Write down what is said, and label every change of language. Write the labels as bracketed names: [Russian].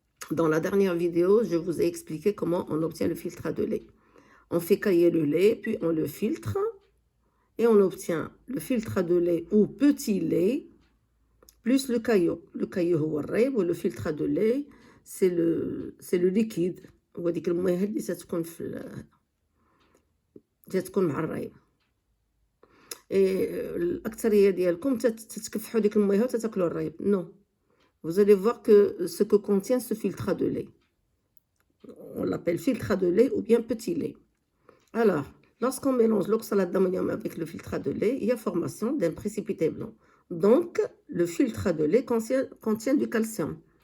[French] Dans la dernière vidéo, je vous ai expliqué comment on obtient le filtrat de lait. On fait cailler le lait, puis on le filtre, et on obtient le filtrat de lait ou petit lait, plus le caillot. Le caillot, ou le filtrat de lait, c'est le liquide. [Arabic] وهذيك المياه اللي تتكون مع الريب. الأكثرية ديالكم تتكفحوا ديك المياه وتتاكلوا الريب. [French] Non. Vous allez voir que ce que contient ce filtrat de lait. On l'appelle filtrat de lait ou bien petit lait. Alors, lorsqu'on mélange l'oxalate d'ammonium avec le filtrat de lait, il y a formation d'un précipité blanc. Donc, le filtrat de lait contient du calcium.